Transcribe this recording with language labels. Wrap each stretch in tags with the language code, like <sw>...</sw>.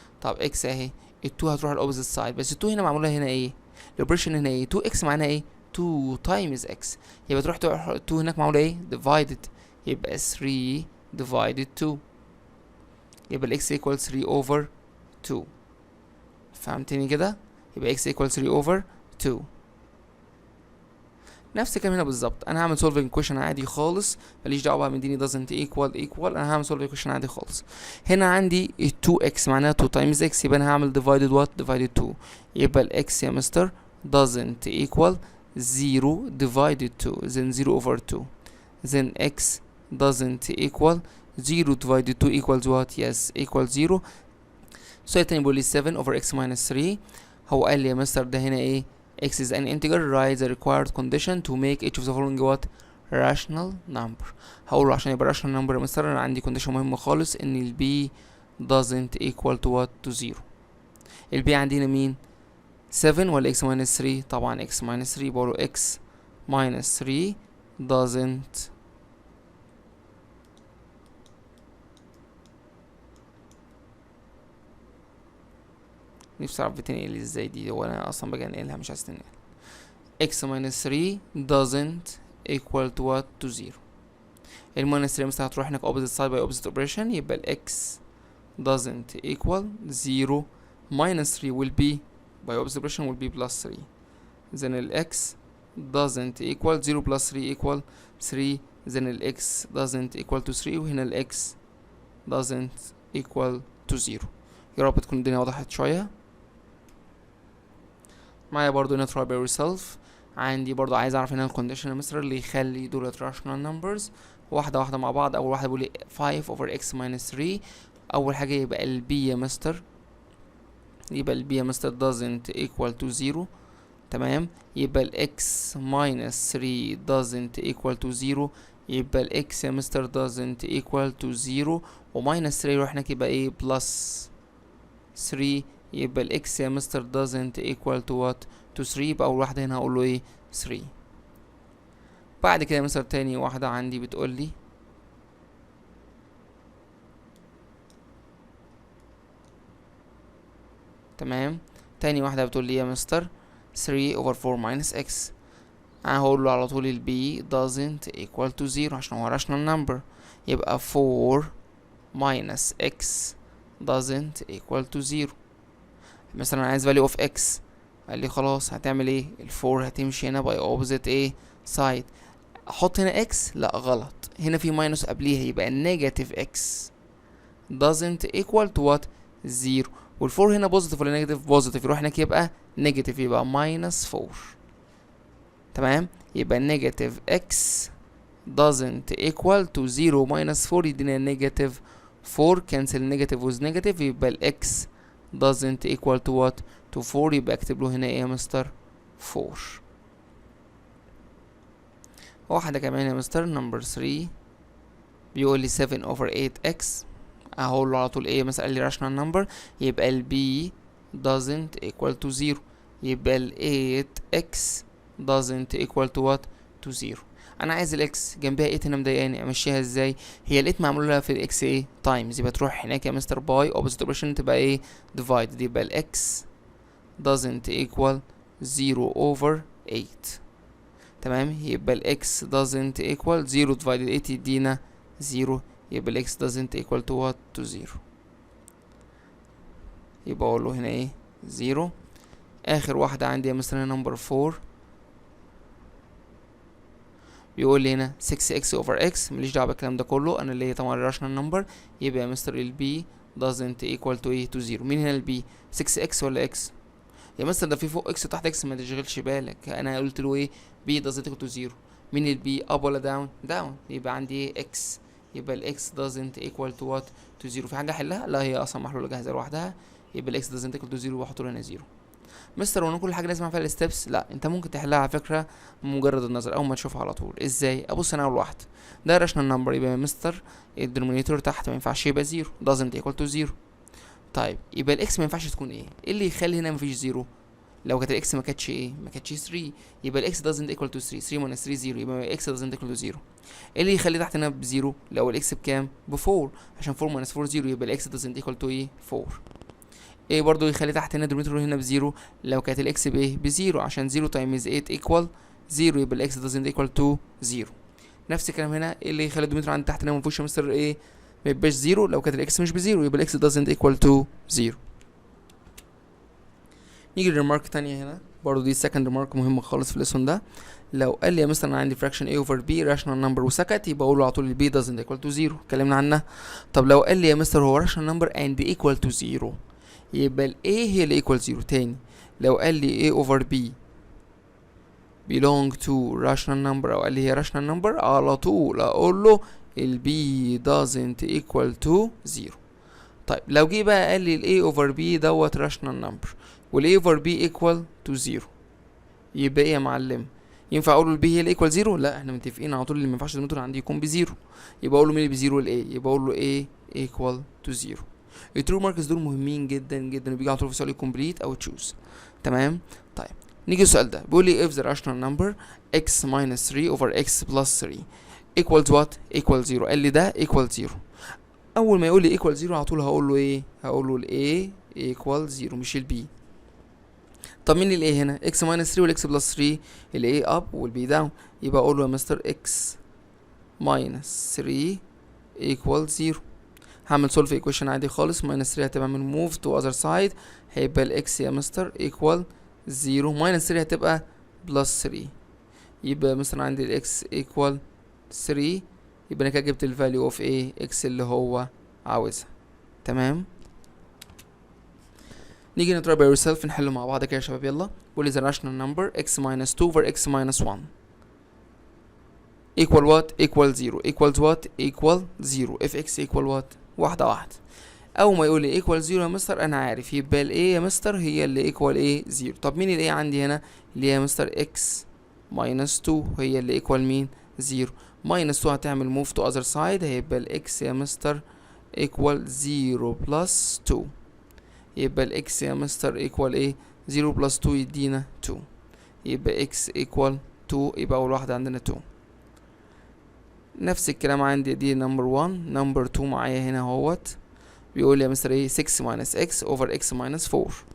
<ar>طب x اهي، ال2 هتروح الاوبوزيت سايد، بس ال2 هنا معمولة هنا ايه؟ الاوبريشن هنا ايه؟ 2x معناها ايه؟ 2 times x، يبقى تروح 2 هناك معمولة ايه؟ divided، يبقى 3 divided 2، يبقى ال</ar> <en>x equal 3 over 2.</en> <ar>فهمتني كده؟ يبقى</ar> <en>x equal 3 over 2.</en> <ar>نفس الكلام هنا بالظبط، انا هعمل</ar> <en>solving equation</en> <ar>عادي خالص، ماليش دعوه بقى مديني doesn't equal، انا هعمل solving equation عادي خالص. هنا عندي</ar> <en>2x معناها 2 times x،</en> <ar>يبقى انا هعمل</ar> <en>divided what؟ divided 2، يبقى ال x يا mister doesn't equal 0 divided 2 then 0 over 2 then x doesn't equal 0 divided 2 equals what؟ yes equals 0.</en> <ar>السؤال التاني بيقول لي 7 over x minus 3. هو قال لي يا مستر ده هنا ايه؟</ar> <en>x is an integer, write the required condition to make each of the following what؟ rational number.</en> <ar>هقول له عشان يبقى rational number يا مستر انا عندي condition مهمة خالص، ان ال b</ar> <en>doesn't equal to what؟ to 0.</en> <ar>ال b عندنا مين؟ 7 ولا x minus 3؟ طبعا x minus 3، بقول له</ar> <en>x minus 3 doesn't</en> <ar>نفسي اعرف بتنقل ازاي دي، هو انا اصلا باجي انقلها مش عايز تنقل.</ar> <en>x minus 3 doesn't equal to what؟ to 0.</en> <ar>الماينس 3 مثلا هتروح هناك</ar> <en>opposite side by opposite operation، يبقى ال x doesn't equal 0 minus 3 will be by opposite operation will be plus 3 then ال x doesn't equal 0 plus 3 equal 3 then ال x doesn't equal to 3 وهنا ال x doesn't equal to 0.</en> <ar>يا رب تكون الدنيا وضحت شوية معايا. برضو هنا try by yourself، عندي برضو عايز اعرف هنا الكونديشن يا مستر اللي يخلي دولت rational numbers. واحدة واحدة مع بعض. اول واحدة بيقول 5 over x minus 3. اول حاجة يبقى ال b يا مستر، يبقى ال b يا مستر</ar> <en>doesn't equal to 0.</en> <ar>تمام.</ar> <en>يبقى ال x minus 3 doesn't equal to 0.</en> <ar>يبقى ال x يا مستر doesn't equal to 0 و minus 3 يروح هناك يبقى ايه plus 3.</ar> <en>يبقى ال x يا mister doesn't equal to what؟ to 3.</en> <ar>يبقى اول واحدة هنا هقول له ايه 3. بعد كده يا مستر تاني واحدة عندي بتقول لي تمام، تاني واحدة بتقول لي يا مستر 3 over 4 minus x. انا هقول له على طول ال b</ar> <en>doesn't equal to 0</en> <ar>عشان هو rational number.</ar> <en>يبقى 4 minus x doesn't equal to 0.</en> <ar>مثلا عايز</ar> <en>value of x</en> <ar>قال لي خلاص هتعمل ايه؟ الفور هتمشي هنا باي اوبوزيت ايه سايد. احط هنا اكس؟ لا غلط، هنا في ماينس قبليها، يبقى النيجاتيف اكس doesn't equal to what؟ 0. والفور هنا بوزيتيف ولا نيجاتيف؟ بوزيتيف، يروح هناك يبقى نيجاتيف، يبقى ماينس 4. تمام، يبقى نيجاتيف اكس doesn't equal to 0 minus 4 يدينا نيجاتيف 4.</ar> <en>Cancel negative with negative, يبقى الاكس doesn't equal to what؟ to 4.</en> <ar>يبقى اكتب له هنا ايه يا مستر؟ 4. واحدة كمان يا مستر نمبر 3 بيقول لي 7 over 8x. اقول له على طول ايه مثلا؟ قال لي rational number، يبقى ال b</ar> <en>doesn't equal to 0. يبقى ال 8x doesn't equal to what؟ to 0.</en> <ar>انا عايز الاكس جنبها 8 هنا مضايقاني، امشيها ازاي؟ هي ال 8 معمول لها في الاكس ايه؟ تايمز، يبقى تروح هناك يا مستر باي اوبوزيت اوبريشن تبقى ايه؟ ديفايد.</ar> <en>يبقى الاكس doesn't equal 0 over 8. تمام، يبقى الاكس doesn't equal 0 divided 8 يدينا 0. يبقى الاكس doesn't equal to what؟ to 0.</en> <ar>يبقى اقول له هنا ايه؟ 0. اخر واحدة عندي يا مستر نمبر 4 بيقول لي هنا 6x over x. ماليش دعوة بالكلام ده كله، انا اللي هي طبعا rational number. يبقى يا مستر ال b</ar> <en>doesn't equal to</en> <ar>ايه؟ to 0. مين هنا ال b؟ 6x ولا x؟ يا مستر ده في فوق x وتحت x، ما تشغلش بالك، انا قلت له ايه؟</ar> <en>b doesn't equal to 0.</en> <ar>مين ال b؟ up ولا down؟ down. يبقى عندي ايه؟ x.</ar> <en>يبقى ال x doesn't equal to what؟ to 0.</en> <ar>في حاجة احلها؟ لا، هي اصلا محلولة جاهزة لوحدها. يبقى ال x doesn't equal to 0 واحط له هنا 0. مستر وانا كل حاجه لازم اعمل الستبس؟ لا، انت ممكن تحلها على فكره مجرد النظر اول ما تشوفها على طول. ازاي؟ ابص انا اول واحده ده راشنال نمبر، يبقى يا مستر الدينومينيتور تحت ما ينفعش يبقى 0 doesn't equal to 0. طيب يبقى الاكس ما ينفعش تكون ايه؟ ايه اللي يخلي هنا مفيش 0؟ لو كانت الاكس ما كانتش ايه؟ ما كانتش 3.</ar> <en>يبقى الاكس doesn't equal to 3. 3 minus 3 0. يبقى الاكس doesn't equal to 0.</en> <ar>ايه اللي يخلي تحت هنا بزيرو؟ لو الاكس بكام؟ ب4، عشان 4 minus 4 0. يبقى الاكس doesn't equal to ايه؟ 4. ايه برضو يخلي تحت هنا الدينومينيتور هنا بزيرو؟ لو كانت الاكس بايه؟ بزيرو، عشان 0 times 8 equal 0.</ar> <en>يبقى الاكس doesn't equal to 0.</en> <ar>نفس الكلام هنا. ايه اللي يخلي الدينومينيتور عند تحت هنا مفيهوش يا مستر ايه؟ ما يبقاش 0؟ لو كانت الاكس مش بزيرو.</ar> <en>يبقى الاكس doesn't equal to 0.</en> <ar>نيجي لريمارك تانية هنا برضو، دي سكند ريمارك مهمة خالص في الليسون ده. لو قال لي يا مستر انا عندي</ar> <en>fraction a over b rational number</en> <ar>وسكت، يبقى اقول له على طول ال b doesn't equal to 0، اتكلمنا عنها. طب لو قال لي يا مستر هو</ar> <en>rational number and equal to 0،</en> <ar>يبقى ال A هي اللي equal 0. تاني، لو قال لي</ar> <en>A over B belong to rational number،</en> <ar>أو قال لي هي rational number، على طول أقول له ال B doesn't equal to 0. طيب لو جه بقى قال لي ال A over B دوت rational number وال</ar> <en>A over B equal to 0،</en> <ar>يبقى إيه يا معلم؟ ينفع أقول له ال B هي اللي equal 0؟ لا، احنا متفقين على طول اللي مينفعش الدينومينيتور عندي يكون بزيرو. يبقى أقول له مين اللي بزيرو؟ ال A.</ar> <en>يبقى أقول له A equal to 0.</en> <ar>الترو ماركس دول مهمين جدا جدا، وبيجي على طول في سؤال كومبليت او تشوز. تمام. طيب نيجي السؤال ده بيقول لي</ar> <en>if the rational number x minus 3 over x plus 3 equals what؟ equal 0.</en> <ar>قال لي ده</ar> <en>equal 0.</en> <ar>اول ما يقول لي equal 0 على طول هقول له ايه؟ هقول له ال a equal 0 مش ال b. طب مين ال a هنا؟ x minus 3 وال x plus 3. ال a up وال b down. يبقى اقول له يا مستر</ar> <en>x minus 3 equal 0.</en> <ar>هعمل</ar> <en>solve equation</en> <ar>عادي خالص.</ar> <en>minus 3 هتبقى من move to other side، هيبقى ال x يا مستر equal 0. minus 3 هتبقى plus 3.</en> <ar>يبقى مثلا عندي ال x equal 3. يبقى انا كده جبت ال value of a x اللي هو عاوزها. تمام. نيجي نتراي by yourself نحله مع بعض كده يا شباب. يلا. بيقول لي</ar> <en>the rational number x minus 2 over x minus 1 equal what؟ equal 0. equals what؟ equal 0. if x equal what؟</en> <ar>واحدة واحدة. أول ما يقول لي equal 0 يا مستر أنا عارف يبقى ال A يا مستر هي اللي equal A 0. طب مين ال A عندي هنا؟ اللي هي يا مستر</ar> <en>x minus 2</en> <ar>هي اللي equal مين؟ 0.</ar> <en>minus 2 هتعمل move to other side،</en> <ar>هيبقى ال x يا مستر</ar> <en>equal 0 plus 2.</en> <ar>يبقى ال x يا مستر equal ايه؟ 0 plus 2 يدينا 2. يبقى</ar> <en>x equal 2.</en> <ar>يبقى أول واحدة عندنا 2. نفس الكلام عندي دي نمبر 1. نمبر 2 معايا هنا اهوت. بيقول لي يا مستر ايه؟ 6 minus x over x minus 4.</ar>